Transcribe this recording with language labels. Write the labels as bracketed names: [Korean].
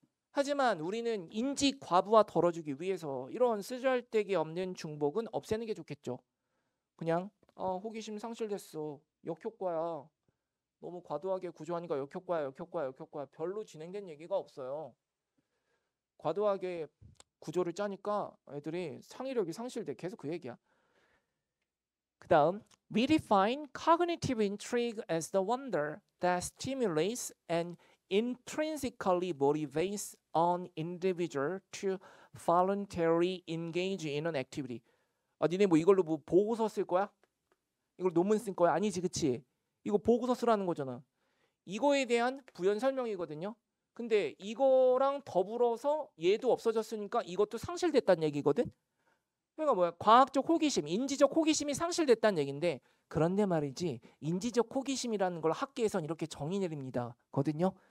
[Korean] 하지만 우리는 인지 과부하 덜어주기 위해서 이런 쓰잘데기 없는 중복은 없애는 게 좋겠죠. 그냥 호기심 상실됐어. 역효과야. 너무 과도하게 구조하니까 역효과야. 별로 진행된 얘기가 없어요. 과도하게 구조를 짜니까 애들이 창의력이 상실돼. 계속 그 얘기야. 그 다음 [English] We define cognitive intrigue as the wonder that stimulates and intrinsically motivates an individual to voluntarily engage in an activity. [Korean] 니네 뭐 이걸로 뭐 보고서 쓸 거야? 이걸 논문 쓸 거야? 아니지, 그치? 이거 보고서 쓰라는 거잖아. 이거에 대한 부연 설명이거든요. 근데 이거랑 더불어서 얘도 없어졌으니까 이것도 상실됐다는 얘기거든. 그러니까 뭐야? 과학적 호기심, 인지적 호기심이 상실됐다는 얘기인데, 그런데 말이지 인지적 호기심이라는 걸 학계에선 이렇게 정의 내립니다 거든요.